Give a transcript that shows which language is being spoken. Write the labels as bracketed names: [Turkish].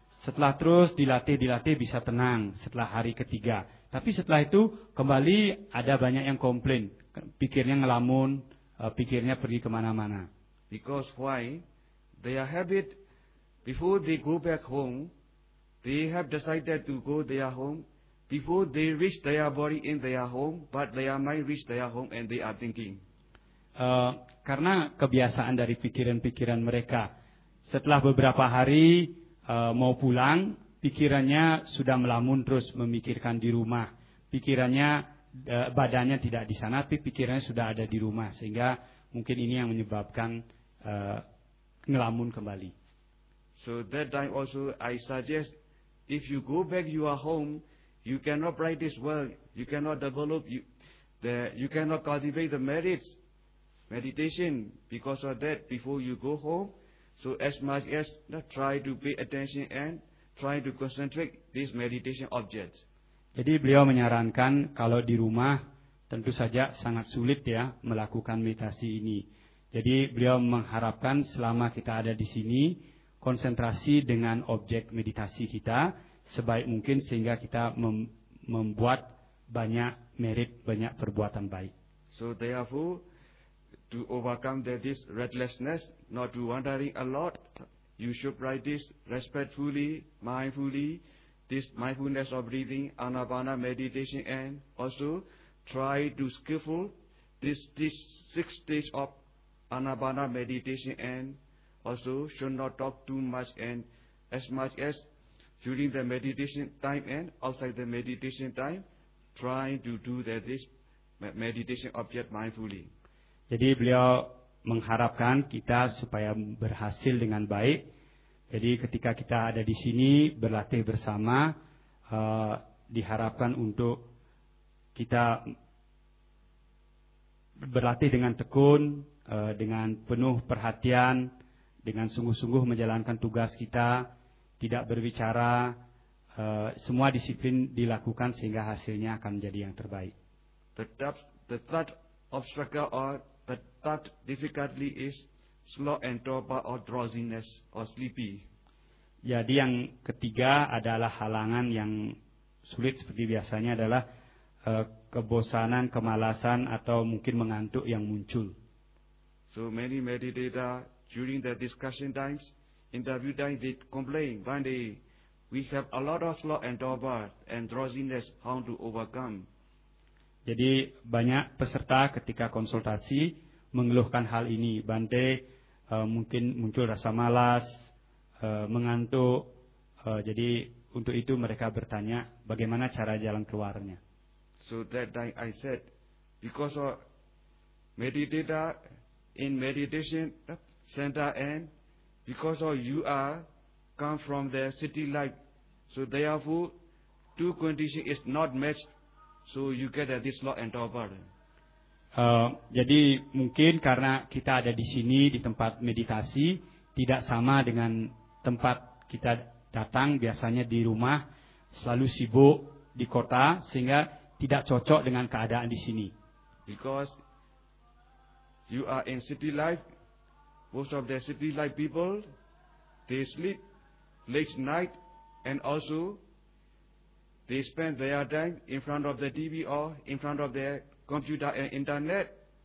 [Indonesian] Setelah terus dilatih, bisa tenang setelah hari ketiga. Tapi setelah itu kembali ada banyak yang komplain, pikirnya ngelamun, pikirnya pergi kemana-mana. [English] Because why? Their habit before they go back home, they have decided to go their home. Before they reach their body in their home, but their mind reach their home and they are thinking. [Indonesian] Karena kebiasaan dari pikiran-pikiran mereka, setelah beberapa hari mau pulang, pikirannya sudah melamun terus memikirkan di rumah. Pikirannya, badannya tidak di sana, tapi pikirannya sudah ada di rumah. Sehingga mungkin ini yang menyebabkan ngelamun kembali. [English] So that time also I suggest, if you go back your home, you cannot practice well, you cannot develop, you cannot cultivate the merits, meditation, because of that, before you go home, so as much as try to pay attention and try to concentrate this meditation object. [Indonesian] Jadi beliau menyarankan kalau di rumah, tentu saja sangat sulit ya melakukan meditasi ini. Jadi beliau mengharapkan selama kita ada di sini, konsentrasi dengan objek meditasi kita sebaik mungkin sehingga kita membuat banyak merit, banyak perbuatan baik. [English] So therefore, to overcome this restlessness, not to wandering a lot, you should practice respectfully, mindfully, this mindfulness of breathing, anapana meditation, and also try to skillful this six stage of anapana meditation, and also should not talk too much as during the meditation time and outside the meditation time, trying to do that this meditation object mindfully. [Indonesian] Jadi beliau mengharapkan kita supaya berhasil dengan baik. Jadi ketika kita ada di sini berlatih bersama, diharapkan untuk kita berlatih dengan tekun, dengan penuh perhatian, dengan sungguh-sungguh menjalankan tugas kita, tidak berbicara, semua disiplin dilakukan sehingga hasilnya akan menjadi yang terbaik. [English] The third obstacle or the third difficulty is slow and torpor or drowsiness or sleepy. [Indonesian] Jadi yang ketiga adalah halangan yang sulit seperti biasanya adalah kebosanan, kemalasan atau mungkin mengantuk yang muncul. [English] So many meditator during the discussion times, interview times, they complain when they we have a lot of slow and torpor and drowsiness, how to overcome. [Indonesian] Jadi banyak peserta ketika konsultasi mengeluhkan hal ini, Bante, mungkin muncul rasa malas, mengantuk. Jadi untuk itu mereka bertanya bagaimana cara jalan keluarnya. [English] So that I said, because of meditator in meditation center and because of you are come from the city life, so therefore two condition is not matched. So you get this law and order. [Indonesian] Jadi mungkin karena kita ada di sini di tempat meditasi tidak sama dengan tempat kita datang biasanya di rumah selalu sibuk di kota sehingga tidak cocok dengan keadaan di sini. [English] Because you are in city life, most of the city life people they sleep late night and also they spend their time in front of the TV or in front of their computer and internet.